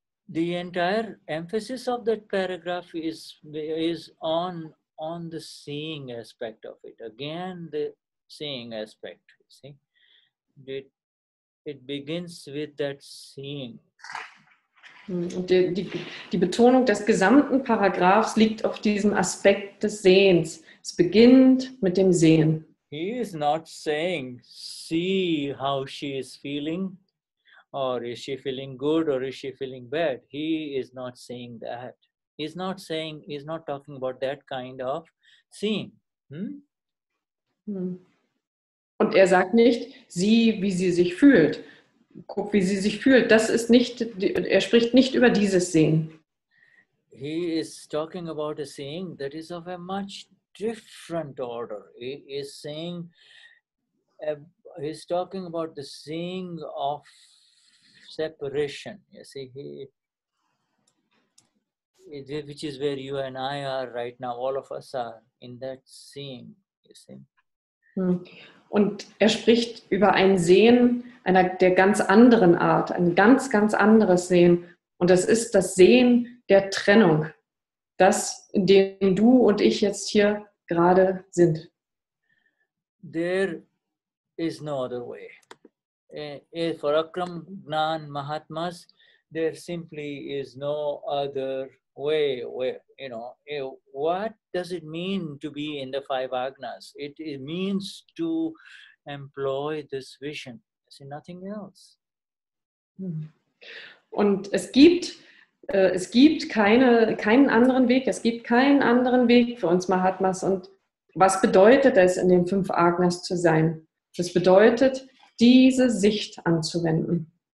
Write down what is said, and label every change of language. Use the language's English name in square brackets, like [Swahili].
[English] The entire emphasis of that paragraph is on the seeing aspect of it. Again, the seeing aspect, you see. It begins with that seeing. [German] Und die Betonung des gesamten Paragraphs liegt auf diesem Aspekt des Sehens. Es beginnt mit dem Sehen. [English] He is not saying, see how she is feeling, or is she feeling good, or is she feeling bad. He is not saying that. He's not talking about that kind of seeing. [German] Und er sagt nicht, sieh, wie sie sich fühlt. Guck, wie sie sich fühlt. Das ist nicht, er spricht nicht über dieses Sehen. [English] He is talking about a seeing that is of a much different order. He is saying, he's talking about the seeing of separation. You see, which is where you and I are right now. All of us are in that seeing. You see. [German] Und er spricht über ein Sehen der ganz anderen Art, ein ganz, ganz anderes Sehen. Und das ist das Sehen der Trennung, das, in dem du und ich jetzt hier gerade sind. [English] There is no other way. For Akram Vignan Mahatmas, there simply is no other way. You know, what does it mean to be in the five agnas? It means to employ this vision. See, nothing else. [German] Und es gibt keinen anderen Weg. Es gibt keinen anderen Weg für uns Mahatmas. Und was bedeutet es, in den fünf Agnas zu sein? Das bedeutet, diese Sicht anzuwenden.